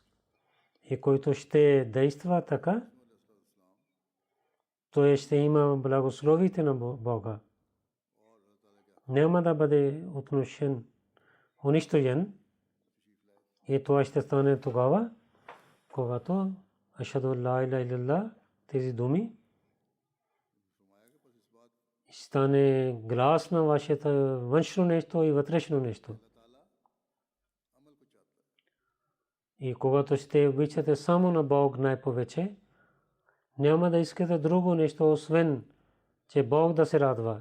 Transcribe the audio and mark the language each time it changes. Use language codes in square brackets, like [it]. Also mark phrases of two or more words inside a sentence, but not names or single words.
[bg] И който ще действа така, той ще има благословите на Бога. Няма да бъде унищожен. И това ще стане тогава, когато [ar] أشهد لا إله إلا الله [bg] тези думи стане глас на вашето външно нещо и вътрешно нещо. И когато ще обичате само на Бог най-повече, няма да искате друго нещо, освен че Бог да се радва.